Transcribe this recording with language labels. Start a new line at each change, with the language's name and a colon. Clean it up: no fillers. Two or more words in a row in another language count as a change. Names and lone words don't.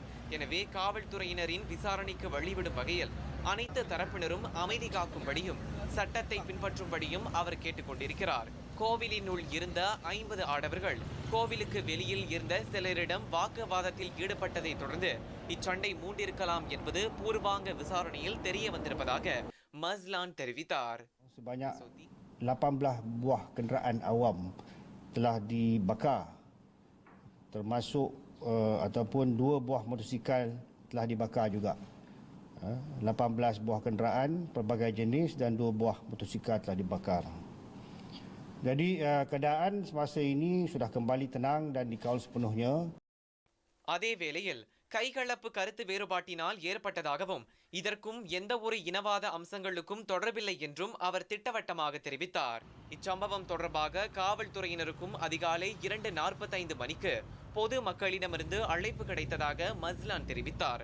Tamil: எனவே காவல்துறையினரின் விசாரணைக்கு வழிவிடும் வகையில் அனைத்து தரப்பினரும் அமைதி காக்கும்படியும் சட்டத்தை பின்பற்றும்படியும் அவர் கேட்டுக்கொண்டிருக்கிறார். கோவிலினுள் இருந்த 50 ஆடவர்கள் கோவிலுக்கு வெளியில் இருந்த சிலரிடம் வாக்குவாதத்தில் ஈடுபட்டதை தொடர்ந்து இச்சண்டை மூண்டிருக்கலாம் என்பது பூர்வாங்க விசாரணையில் தெரிய வந்திருப்பதாக மஸ்லான் தெரிவித்தார்.
Malay: Sebanyak 18 buah kenderaan awam telah dibakar, termasuk ataupun 2 buah motosikal telah dibakar juga. 18 buah kenderaan pelbagai jenis dan 2 buah motosikal telah dibakar. Jadi keadaan semasa ini sudah kembali tenang dan dikawal sepenuhnya.
Tamil: அதே வேளையில் கைகலப்பு கருத்து வேறுபாட்டினால் ஏற்பட்டதாகவும் இதற்கும் எந்த ஒரு இனவாத அம்சங்களுக்கும் தொடர்பில்லை என்றும் அவர் திட்டவட்டமாக தெரிவித்தார். இச்சம்பவம் தொடர்பாக காவல்துறையினருக்கும் அதிகாலை 2:45 மணிக்கு பொது மக்களிடமிருந்து அழைப்பு கிடைத்ததாக மஸ்லான் தெரிவித்தார்.